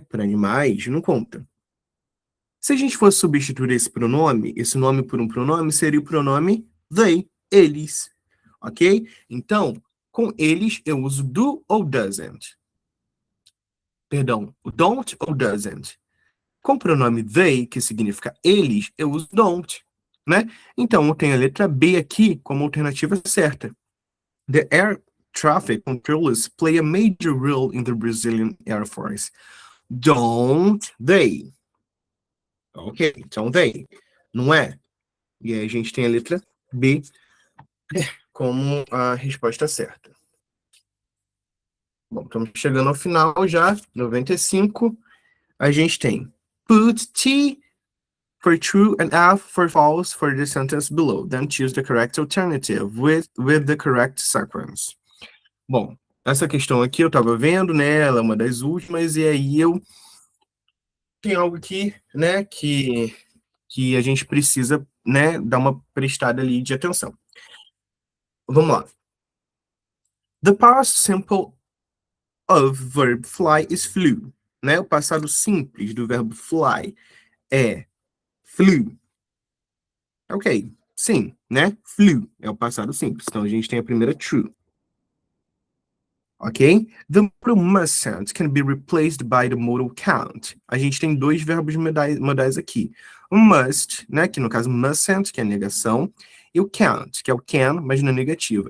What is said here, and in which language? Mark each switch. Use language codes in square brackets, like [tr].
[pt] Para animais, não conta. Se a gente fosse substituir esse nome por um pronome, seria o pronome they, eles. Ok? Então, com eles eu uso do ou doesn't. Perdão, o don't ou doesn't. Com o pronome they, que significa eles, eu uso don't, né? Então, eu tenho a letra B aqui como alternativa certa. [en] The air traffic controllers play a major role in the Brazilian Air Force. Don't they? Ok, então they. [pt] Não é? E aí a gente tem a letra B como a resposta certa. Bom, estamos chegando ao final já, 95. A gente tem [en] put T for true and F for false for the sentence below. Then choose the correct alternative with the correct sequence. [pt] Bom, essa questão aqui eu estava vendo, né? Ela é uma das últimas, e aí eu tenho algo aqui, né? Que a gente precisa, né? Dar uma prestada ali de atenção. [en] Vamos lá. The past simple of verb fly is flew, né? [pt] O passado simples do verbo fly é flew. Ok, sim, né? Flew é o passado simples. Então a gente tem a primeira true. ok? [en] The modal mustn't can be replaced by the modal can't. [pt] A gente tem dois verbos modais aqui. O must, né, que no caso mustn't, que é a negação, e o can't, que é o can, mas no negativo.